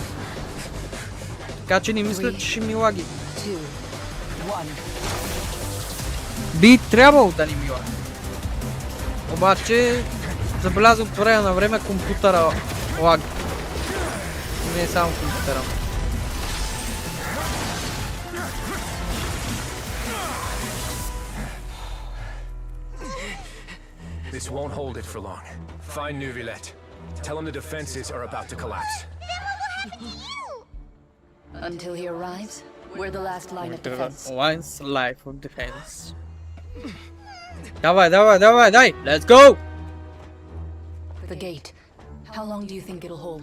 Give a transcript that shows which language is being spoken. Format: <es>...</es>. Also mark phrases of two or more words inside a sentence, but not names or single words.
<bg>Така че не мисля, че ще ми лаги. Би трябвало да не ми лаги. Обаче забелязвам от време на време компютъра лаги. Не е само компютъра.</bg> <en>This won't hold it for long. Find Nuvilette. Tell him the defenses are about to collapse. Until he arrives, we're the last line of defense. Last line of defense.</en> <bg>Давай, давай, давай, дай!</bg> <en>Let's go! The gate. How long do you think it'll hold?</en>